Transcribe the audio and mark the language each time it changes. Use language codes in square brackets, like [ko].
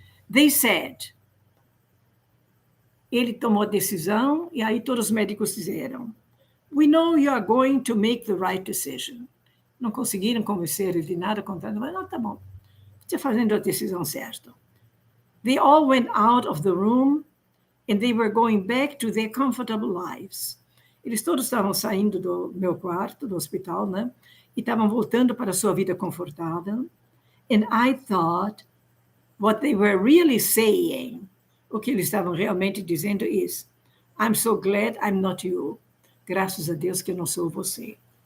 [en] They said. [pt] Ele tomou a decisão e aí todos os médicos disseram, [en] we know you are going to make the right decision. [pt] Não conseguiram convencer ele de nada, contrário, mas não, tá bom. Você está fazendo a decisão certa. [en] They all went out of the room and they were going back to their comfortable lives. [pt] Eles todos estavam saindo do meu quarto, do hospital, né? E estavam voltando para a sua vida confortável. [en] And I thought what they were really saying, [pt] o que eles estavam realmente dizendo [en] is, I'm so glad I'm not you. [pt] Graças a Deus que eu não sou você.